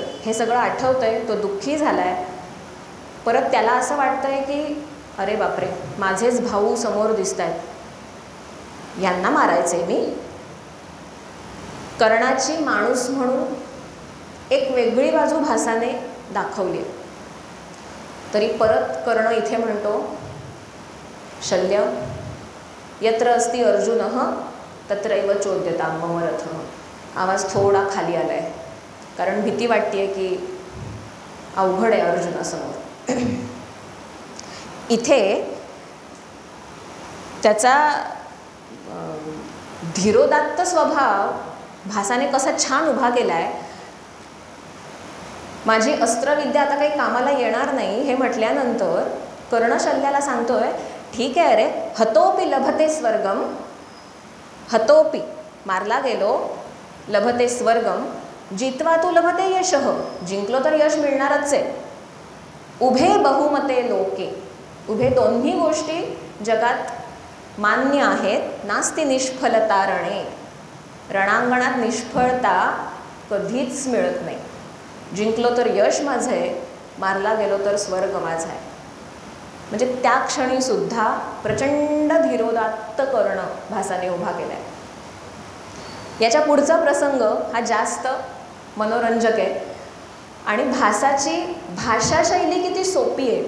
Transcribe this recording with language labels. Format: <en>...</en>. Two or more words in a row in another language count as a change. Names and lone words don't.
<mr>हे सगळं आठवतंय, तो दुःखी झालाय. परत त्याला असं वाटतंय की अरे बापरे, माझेच भाऊ समोर दिसत आहेत, यांना मारायचंय मी. कर्णाची माणूस म्हणून एक वेगळी बाजू भासाने दाखवली. तरी परत कर्ण इथे म्हणतो,</mr> <sa>शल्य यत्र अस्ति अर्जुनः तत्रैव चोद्यतां मम रथः.</sa> <mr>आवाज थोडा खाली आलाय, कारण भीती वाटतेय की अवघड आहे अर्जुनासमोर. इथे त्याचा धीरोदात्त स्वभाव भासाने कसा छान उभा केलाय. माझी अस्त्रविद्या आता काही कामाला येणार नाही हे म्हटल्यानंतर कर्ण शल्याला सांगतोय, ठीक आहे रे,</mr> <sa>हतोपि लभते स्वर्गम.</sa> <mr>हतोपि मारला गेलो,</mr> <sa>लभते स्वर्गम जित्वा तू लभते यशः.</sa> <mr>जिंकलो तर यश मिळणारच आहे.</mr> <sa>उभे बहुमते लोके.</sa> <mr>उभे दोन्ही गोष्टी जगात मान्य आहेत.</mr> <sa>नास्ति निष्फलता रणे.</sa> <mr>रणांगणात निष्फळता कधीच मिळत नाही. जिंकलो तर यश माझं आहे, मारला गेलो तर स्वर्ग माझा आहे. म्हणजे त्या क्षणी सुद्धा प्रचंड धीरोदात्त कर्ण भासाने उभा केलाय. याच्या पुढचा प्रसंग हा जास्त मनोरंजक आहे आणि भासाची भाषाशैली किती सोपी आहे.</mr>